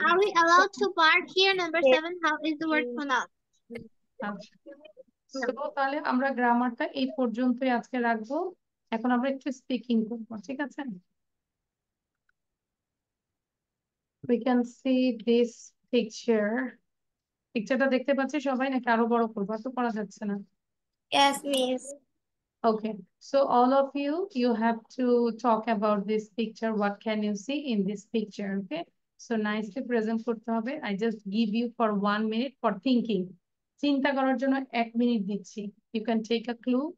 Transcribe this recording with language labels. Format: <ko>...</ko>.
<en>Are we allowed to park here? Number 7. How is the word pronounced?</en> <bn>আচ্ছা। So তাহলে আমরা গ্রামারটা এই পর্যন্তই আজকে রাখবো। এখন আমরা একটু স্পিকিং করবো, ঠিক আছে?</bn> <en>We can see this picture.</en> <bn>পিকচারটা দেখতে পাচ্ছি সবাই, নাকি আরো বড় করবো? তো করা যাচ্ছে না।</bn> <en>Yes, miss. Okay, so all of you have to talk about this picture. What can you see in this picture? Okay, so nicely present</en> <bn>করতে হবে.</bn> <en>I just give you for 1 minute for thinking.</en> <bn>চিন্তা করার জন্য 1 minute দিচ্ছি।</bn> <en>You can take a clue.</en>